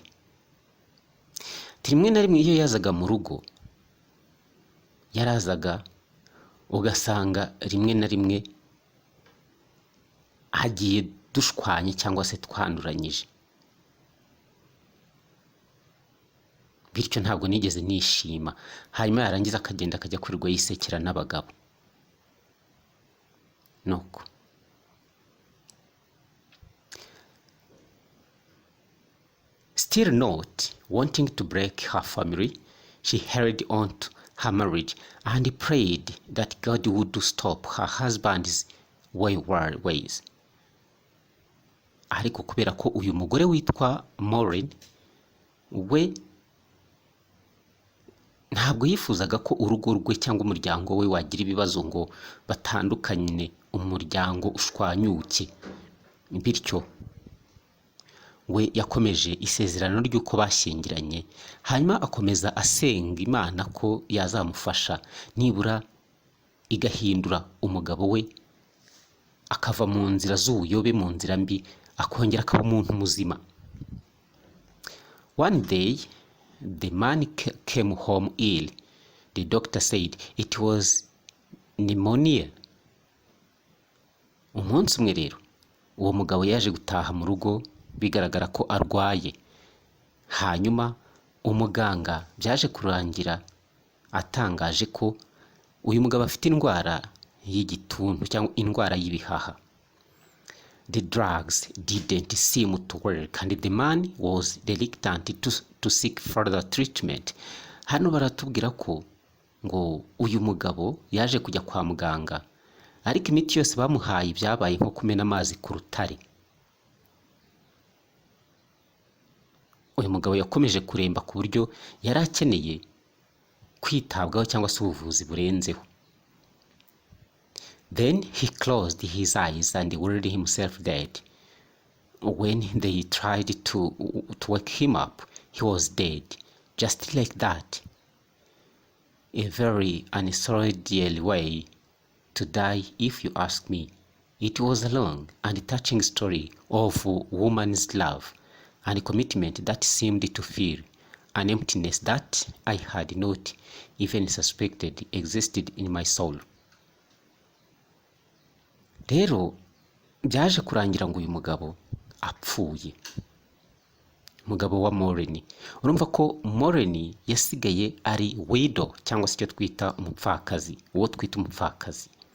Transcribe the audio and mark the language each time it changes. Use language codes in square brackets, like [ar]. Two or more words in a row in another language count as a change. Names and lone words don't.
[rw] Rimwe na rimwe iyo yazaga mu rugo, yarazaga ugasanga rimwe na rimwe hagiye dushwanye cyangwa se twanduranyije. Bityo ntabwo nigeze nishima. Hanyuma yarangiza akagenda akajya kwirirwa yisekera n'abagabo. [en] Nuko still not wanting to break her family, she held on to her marriage and prayed that God would stop her husband's wayward ways. [rw] Ariko kubera ko uyu mugore witwa Maureen we ntabwo yifuzaga ko urugo rwe cyangwa umuryango we wagira ibibazo ngo batandukanye, umuryango ushwanyuke. Bityo we yakomeje isezerano ry'uko bashyingiranye, hanyuma akomeza asenga Imana ko yazamufasha nibura igahindura umugabo we akava mu nzira z'ubuyobe, mu nzira mbi, akongera akaba umuntu muzima. [en] One day the man came home ill. The doctor said it was pneumonia. [rw] Umunsi umwe rero uwo mugabo yaje gutaha mu rugo bigaragara ko arwaye. Hanyuma umuganga byaje kurangira atangaje ko uyu mugabo afite indwara y'igituntu cyangwa indwara y'ibihaha. [en] The drugs didn't seem to work and the man was reluctant to seek further treatment. [rw] Hano baratubwira ko ngo uyu mugabo yaje kujya kwa muganga, ariko imiti yose bamuhaye byabaye nko kumena amazi ku rutare. Uyu mugabo yakomeje kuremba ku buryo yari akeneye kwitabwaho cyangwa se ubuvuzi burenzeho. [en] Then he closed his eyes and willed himself dead. When they tried to wake him up, he was dead, just like that. a very unsoldier way to die, if you ask me. It was a long and touching story of woman's love and commitment that seemed to fill an emptiness that I had not even suspected existed in my soul. [rw] Rero byaje kurangira ngo uyu mugabo apfuye, umugabo wa Maureen. Urumva ko Maureen yasigaye ari widow cyangwa se icyo twita umupfakazi, uwo twita umupfakazi.